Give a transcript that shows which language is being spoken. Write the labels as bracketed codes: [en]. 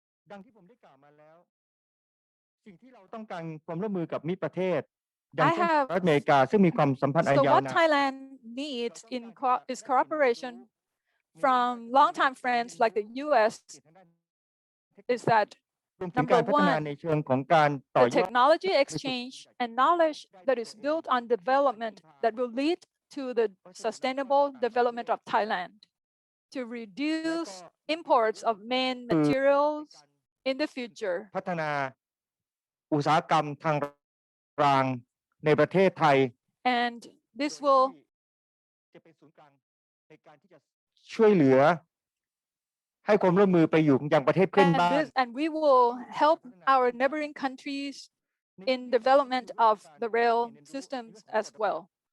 [th] ดังที่ผมได้กล่าวมาแล้วสิ่งที่เราต้องการความร่วมมือกับมิตรประเทศอย่างเช่นสหรัฐอเมริกาซึ่งมีความสัมพันธ์อัน [en] So [th] ยาวนาน [en] what Thailand needs is cooperation from longtime friends like the US is that [th] รวมถึงการพัฒนาในเชิงของการต่อ [en] the [th] ยอด [en] technology exchange and knowledge that is built on development that will lead to the sustainable development of Thailand, to reduce imports of main materials in the future. [th] พัฒนาอุตสาหกรรมทางรางในประเทศไทย [en] And this will [th] จะเป็นศูนย์กลางในการที่จะช่วยเหลือให้ความร่วมมือไปอยู่ยังประเทศเพื่อนบ้าน [en] and we will help our neighboring countries in development of the rail systems as well.